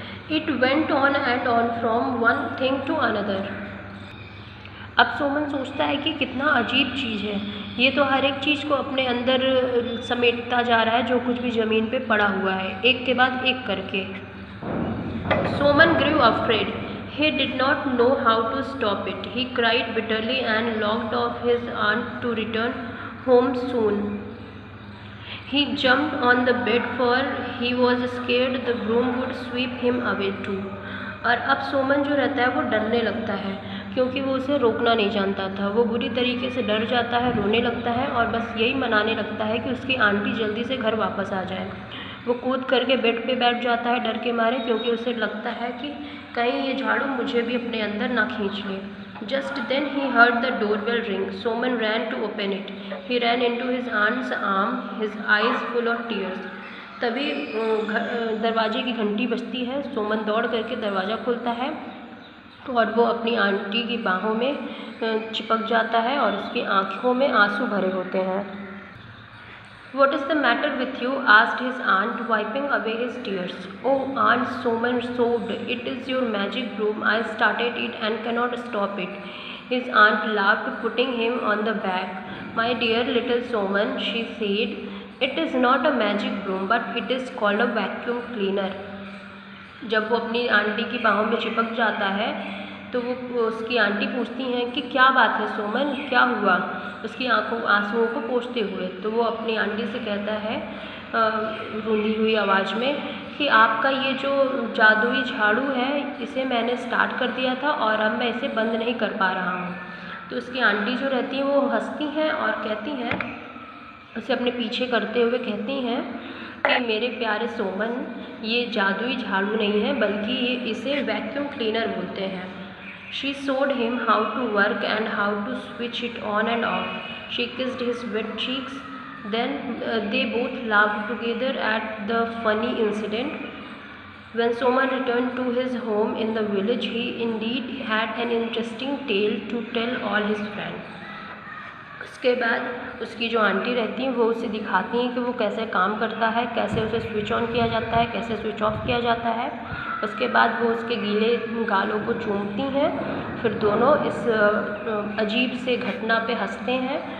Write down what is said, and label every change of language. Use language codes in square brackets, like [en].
[en] It went on and on from one thing to another. [hi] अब सोमन सोचता है कि कितना अजीब चीज़ है, ये तो हर एक चीज़ को अपने अंदर समेटता जा रहा है जो कुछ भी ज़मीन पे पड़ा हुआ है, एक के बाद एक करके। [en] Soman grew afraid. He did not know how to stop it. He cried bitterly and locked off his aunt to return home soon. He jumped on the bed for he was scared the broom would sweep him away too. [hi] और अब सोमन जो रहता है वो डरने लगता है, क्योंकि वो उसे रोकना नहीं जानता था। वो बुरी तरीके से डर जाता है, रोने लगता है और बस यही मनाने लगता है कि उसकी आंटी जल्दी से घर वापस आ जाए। वो कूद करके बेड पे बैठ जाता है डर के मारे, क्योंकि उसे लगता है कि कहीं ये झाड़ू मुझे भी अपने अंदर ना खींच ले। [en] Just then he heard the doorbell ring. Soman ran to open it. He ran into his aunt's arm, his eyes full of tears. [hi] तभी दरवाजे की घंटी बजती है। सोमन दौड़ करके दरवाज़ा खोलता है और वो अपनी आंटी की बाहों में चिपक जाता है और उसकी आँखों में आंसू भरे होते हैं। [en] What is the matter with you? asked his aunt, wiping away his tears. Oh, Aunt, Soman sobbed. It is your magic broom. I started it and cannot stop it. His aunt laughed, putting him on the back. My dear little Soman, she said, it is not a magic broom, but it is called a vacuum cleaner. [hi] जब वो अपनी aunty की बाहों में चिपक जाता है तो वो उसकी आंटी पूछती हैं कि क्या बात है सोमन, क्या हुआ, उसकी आंसुओं को पोंछते हुए। तो वो अपनी आंटी से कहता है रूंधी हुई आवाज़ में कि आपका ये जो जादुई झाड़ू है इसे मैंने स्टार्ट कर दिया था और अब मैं इसे बंद नहीं कर पा रहा हूँ। तो उसकी आंटी जो रहती हैं वो हंसती हैं और कहती हैं, उसे अपने पीछे करते हुए कहती हैं कि मेरे प्यारे सोमन, ये जादुई झाड़ू नहीं है बल्कि इसे वैक्यूम क्लीनर बोलते हैं। [en] She showed him how to work and how to switch it on and off. She kissed his wet cheeks. Then they both laughed together at the funny incident. When Soman returned to his home in the village, he indeed had an interesting tale to tell all his friends. [hi] उसके बाद उसकी जो aunty रहती हैं वो उसे दिखाती हैं कि वो कैसे काम करता है, कैसे उसे स्विच ऑन किया जाता है, कैसे स्विच ऑफ किया जाता है। उसके बाद वो उसके गीले गालों को चूमती हैं। फिर दोनों इस अजीब से घटना पे हंसते हैं।